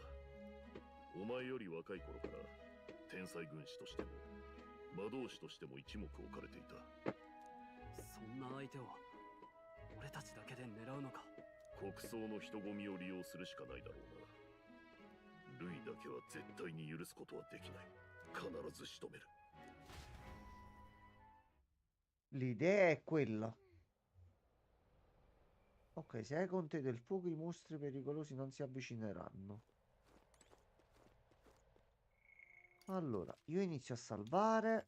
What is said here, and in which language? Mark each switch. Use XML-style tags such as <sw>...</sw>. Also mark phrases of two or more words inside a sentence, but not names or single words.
<ja>お前より若い頃から天才軍師としても魔導士としても一目置かれていた。そんな相手を俺たちだけで狙うのか。国葬の人混みを利用するしかないだろうな。ルイだけは絶対に許すことはできない。必ず仕留める。</ja> <it>L'idea è quella. Ok, se hai con te del fuoco, i mostri pericolosi non si avvicineranno. Allora, io inizio a salvare.</it>